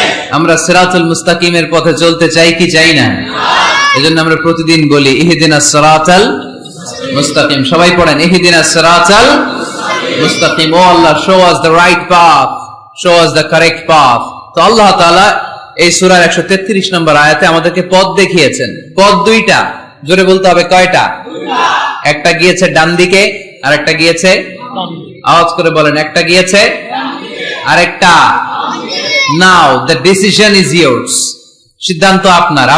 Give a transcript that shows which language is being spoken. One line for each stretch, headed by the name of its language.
Bangla: আমরা সিরাতুল মুস্তাকিমের পথে চলতে চাই কি চাই না? এজন্য আমরা প্রতিদিন বলি
Arabic: ইহদিনাস সিরাতাল মুস্তাকিম।
Bangla: সবাই পড়েন
Arabic: ইহদিনাস সিরাতাল মুস্তাকিম।
English: ও Allah, show us the right path, show us the correct path।
Bangla: তো আল্লাহ তাআলা এই সূরার 133 নম্বর আয়াতে আমাদেরকে পথ দেখিয়েছেন। পথ দুইটা, জোরে বলতে হবে কয়টা? একটা গিয়েছে ডান দিকে আর একটা গিয়েছে, আওয়াজ করে বলেন, একটা গিয়েছে আর একটা।
English: Now the decision is yours.
Bangla: সিদ্ধান্ত আপনার।